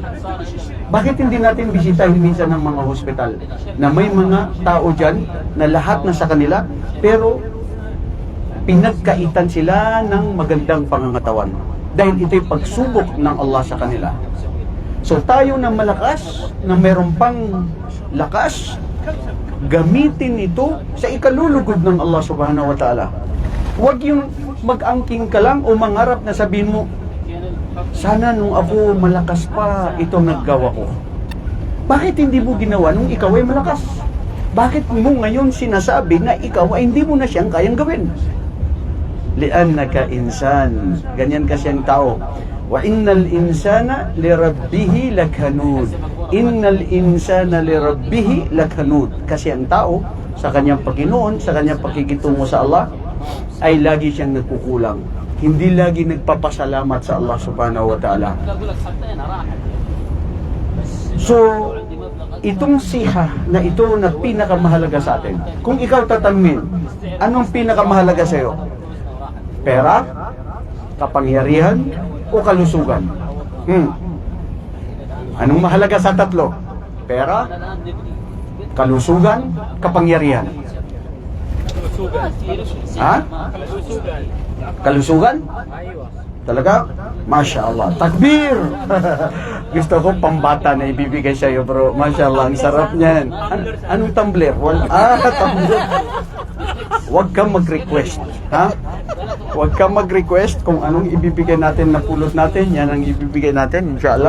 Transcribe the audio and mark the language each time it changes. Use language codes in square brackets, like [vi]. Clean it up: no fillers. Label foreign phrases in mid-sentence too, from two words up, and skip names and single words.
[tl] Bakit hindi natin bisitahin minsan ng mga hospital na may mga tao dyan na lahat na sa kanila, pero pinagkaitan sila ng magandang pangangatawan dahil ito'y pagsubok ng Allah sa kanila. So tayo na malakas, na meron pang lakas, gamitin ito sa ikalulugod ng Allah [ar] سبحانه وتعالى. [tl] Huwag yung mag-angking ka lang o mangarap na sabihin mo, sana nung ako malakas pa, ito naggawa ko. Bakit hindi mo ginawa nung ikaw ay malakas? Bakit mo ngayon sinasabi na ikaw ay hindi mo na siyang kayang gawin? [ar] لأنك إنسان. [tl] Ganyan kasi ang tao. [ar] وإن الإنسان لربه لكنود. إن الإنسان لربه لكنود. [tl] Kasi ang tao, sa kanyang Panginoon, sa kanyang pakikitungo sa Allah, ay lagi siyang nagkukulang. Hindi lagi nagpapasalamat sa Allah [ar] سبحانه وتعالى. [tl] So, itong siha na ito na pinakamahalaga sa atin. Kung ikaw tatanungin, anong pinakamahalaga sa iyo? Pera, kapangyarihan, o kalusugan? Anong mahalaga sa tatlo? Pera, kalusugan, kapangyarihan. Ha? Kalusugan? Talaga? [ar] ما شاء الله. تكبير! [tl] Gusto ko pambata na ibibigay sa iyo, bro. [ar] ما شاء الله, [tl] ang sarap niyan. Anong tumbler? Tumbler. Huwag kang mag-request. Ha? Huwag kang mag-request kung anong ibibigay natin na pulot natin. Yan ang ibibigay natin, inshallah.